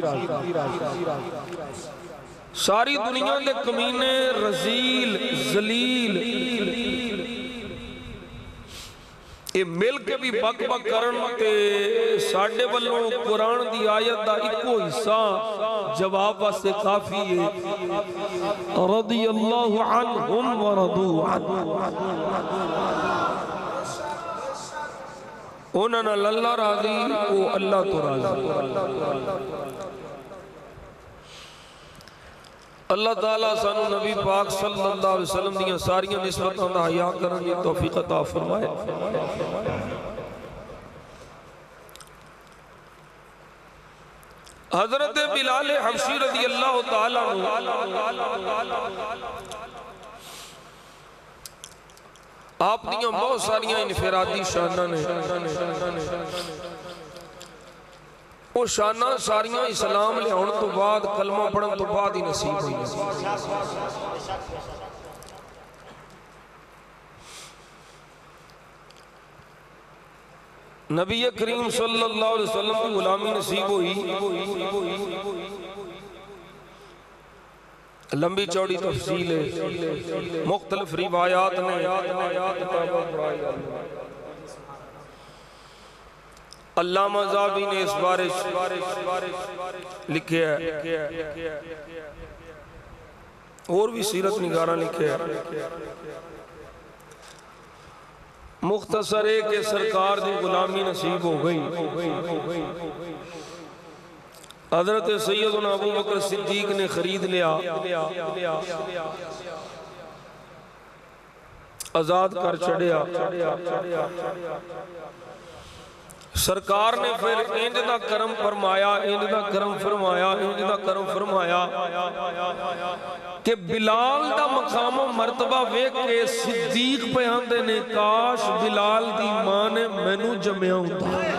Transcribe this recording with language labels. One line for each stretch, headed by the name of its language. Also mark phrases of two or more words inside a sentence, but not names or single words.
Punjabi: ساری دنیا دے کمینے رذیل ذلیل یہ مل کے بھی بک بک کرن تے ساڈے ولوں قرآن دی آیت دا اکو حصہ جواب واسطے کافی اے.
Arabic: رضي الله عنهم ورضوا عنه.
Punjabi: انہاں نال اللہ راضی، او اللہ توں راضی. اللہ تعالیٰ سانوں نبی پاک
Arabic: صلى الله عليه وسلم
Punjabi: دیاں ساریاں نسبتاں دا حیا کرن دی توفیق عطا فرمائے. حضرت بلال حبشی
Arabic: رضي الله تعالى
Punjabi: آپ دیاں بہت ساریاں انفرادی شاناں نے. او شاناں ساریاں اسلام لیاؤن توں بعد، کلمہ پڑھن توں بعد ہی نصیب ہوئیاں. نبی کریم
Arabic: صلى الله عليه وسلم
Punjabi: کی غلامی نصیب ہوئی. لمبی چوڑی تفصیل اے، مختلف روایات نے علامہ ذہبی نے اس بارے لکھے اے اور بھی سیرت نگاراں لکھے اے. مختصر اے کہ سرکار کی غلامی نصیب ہو گئی. حضرت سیدنا ابو بکر صدیق نے خرید لیا، آزاد کر چھڈیا. سرکار نے فیر انج دا کرم فرمایا، انج دا کرم فرمایا، انج دا کرم فرمایا کہ بلال دا مقام مرتبہ ویکھ کے صدیق پئے آکھدے نے، کاش بلال دی ماں نے مینوں جمیا ہوندا.